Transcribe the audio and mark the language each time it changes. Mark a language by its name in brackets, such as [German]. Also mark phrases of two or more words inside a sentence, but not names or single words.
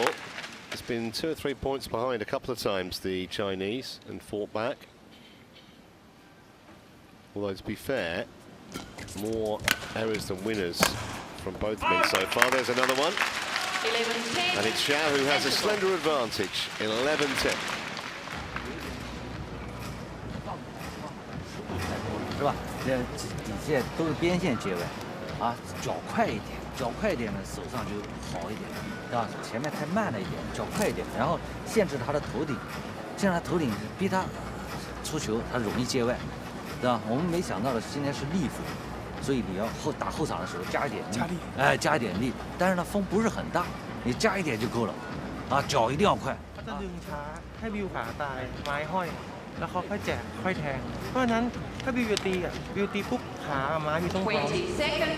[English] It's been 2 or 3 points behind a couple of times, the Chinese, and fought back. Although, to be fair, more errors than winners from both men so far. There's another one. 11-10. And it's Zhao who has a slender advantage, 11-10. [Chinese] 是吧？这底线都是边线接位，啊，脚快一点，脚快一点呢，手上就好一点，是吧？前面太慢了一点，脚快一点，然后限制他的头顶，这样他头顶逼他出球，他容易接位，对吧？我们没想到的今天是力负，所以你要打后场的时候加一点力，加一点力，但是呢风不是很大，你加一点就够了，啊，脚一定要快。 [Thai] เขาจะดึงช้าให้วิวขาตายไม้ห้อย แล้วเขาค่อยแจกค่อยแทง เพราะฉะนั้นถ้าวิวตีอ่ะวิวตีปุ๊บขากับไม้อยู่ตรงพร้อม [English] 20 seconds.